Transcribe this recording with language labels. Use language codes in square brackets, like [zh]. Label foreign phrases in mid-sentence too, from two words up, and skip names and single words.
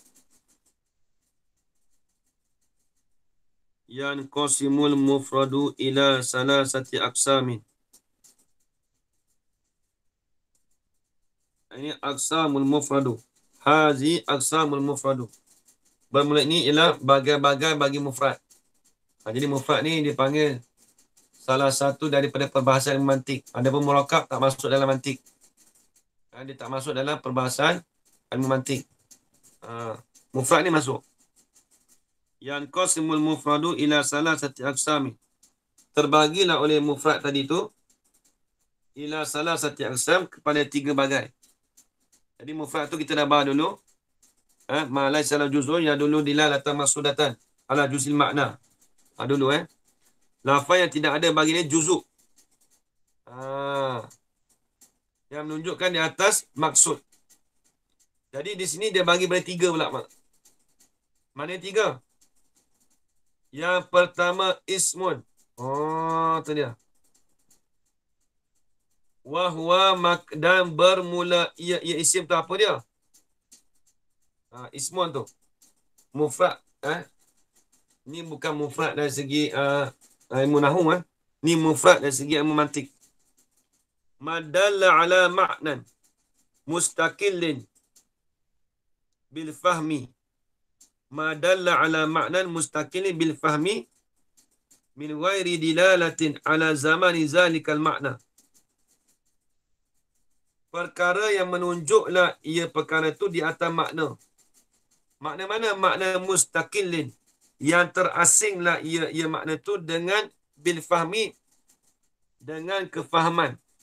[ar] ينقسم المفرد إلى ثلاثة أقسام. [ms] Ini [ar] أقسام المفرد. هذه أقسام المفرد. [ms] Bermula ini ialah bagai-bagai bagi mufrad. Jadi mufrad ni dipanggil salah satu daripada perbahasan mantik. Ada pun murakab tak masuk dalam mantik. Dia tak masuk dalam perbahasan ilmu mantik. Mufrad ni masuk. [ar] ينقسم المفرد إلى ثلاثة أقسام. [ms] Terbagilah oleh mufrad tadi tu [ar] إلى ثلاثة أقسام [ms] kepada 3 bagai. Jadi mufrad tu kita dah bahas dulu. [ar] ما ليس له جزء يدل دلالة مقصودة على جزء المعنى. [ms] Dulu lafaz yang tidak ada bagi dia juzuk. Yang menunjukkan di atas maksud. Jadi di sini dia bagi pada 3 pula. Mana 3? Yang pertama ismun. Tu dia. Wahwa dan bermula ia isim tu apa dia? Ismun tu. Mufrad. Ni bukan mufrad dari segi ilmu nahwu. Ni mufrad dari segi ilmu mantik. [ar] ما دل على معنى مستقل بالفهم. ما دل على معنى مستقل بالفهم من غير دلالة على زمان ذلك المعنى. [ms] Perkara yang menunjuklah ia perkara itu di atas makna. Makna mana? Makna mustaqillin. Yang terasinglah ia makna itu dengan [ar] بالفهم, [ms] dengan kefahaman.